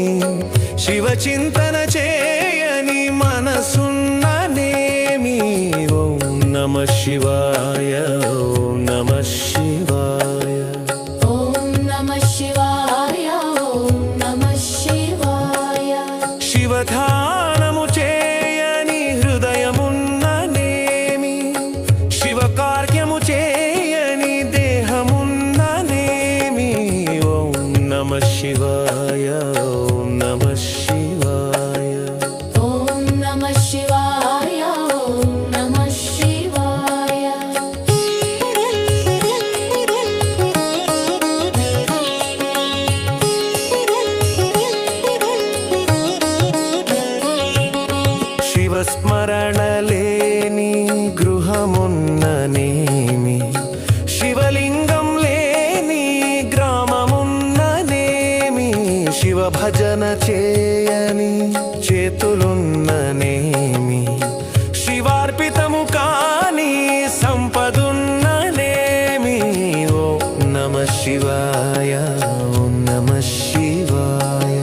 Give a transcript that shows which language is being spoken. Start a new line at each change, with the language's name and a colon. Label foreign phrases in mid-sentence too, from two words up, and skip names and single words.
Telugu: శివచింతన చేయని మనసున్ననేమి
Sanskrit: ఓం నమః శివాయ ఓం నమః శివాయ ओम नमः शिवाय ओम नमः शिवाय
Telugu: శివధ్యానము చేయని హృదయమున్ననేమి శివకార్యము చేయని దేహమున్ననేమి
Sanskrit: ఓం నమః శివాయ ఓం నమః శివాయ ओम नमः शिवाय ओम नमः शिवाय
Telugu: శివస్మరణ లేని గృహమున్ననేమి శివలింగం లేని గ్రామమున్ననేమి శివ భజన చేయని చేతులున్ననేమి శివార్పితము కాని సంపదున్ననేమి
Sanskrit: ఓం నమః శివాయ ఓం నమః శివాయ